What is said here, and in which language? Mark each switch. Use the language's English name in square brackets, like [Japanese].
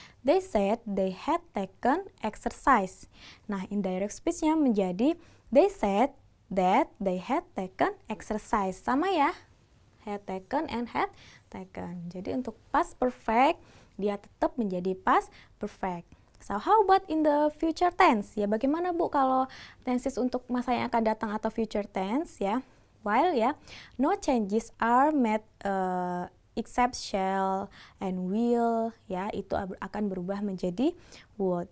[English] They said they had taken exercise. Nah, indirect speech-nya menjadi they said that they had taken exercise. [Indonesian] Sama ya, had taken and had taken. Jadi untuk past perfect dia tetap menjadi past perfect. [English] So how about in the future tense? [Indonesian] Ya, bagaimana Bu kalau tenses untuk masa yang akan datang atau future tense ya? [English] While ya, no changes are made except shall and will, ya, [Indonesian] itu akan berubah menjadi [English] would.